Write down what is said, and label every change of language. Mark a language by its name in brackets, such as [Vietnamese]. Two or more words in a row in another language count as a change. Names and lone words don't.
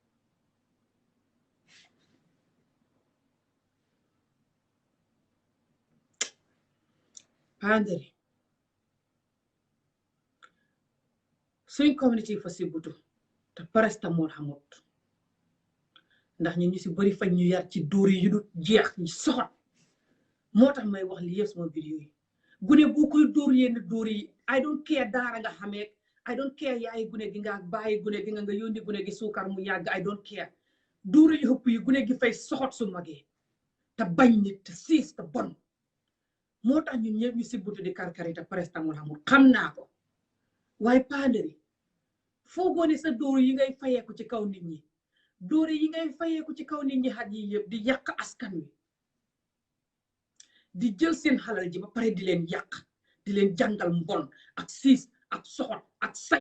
[Wolof] Panderi suñ community fa si butu te paracetamol xamut ndax ñun ñu si bari fañ ñu yar ci dóor yi yu du jeex ñu soxot moo tax may wax li yëpp sama vidéo yi gune bu koy dóor yenn dóor yi [English] I don't care [Wolof] daara nga xamee [English] I don't care [Wolof] yaay gune gi nga bàyyi gune gi nga yónni gune gi suukar mu yàgg [English] I don't care [Wolof] dóor yu ëpp yi gune gi fay soxot su magee te bañ nit te siis te bon moo tax ñun ñëpp ñu si butu di karkari te paracetamol xamul xam naa ko waaye Panderi foogoo ne sa dóor yi ngay fayeeku ci kaw nit ñi dóor yi ngay fayeeku ci kaw nit ñi xat yi yëpp di yàq askan wi di jël seen xalal ji ba pare di leen yàq di leen jàngal mbon ak siis ak soxot ak say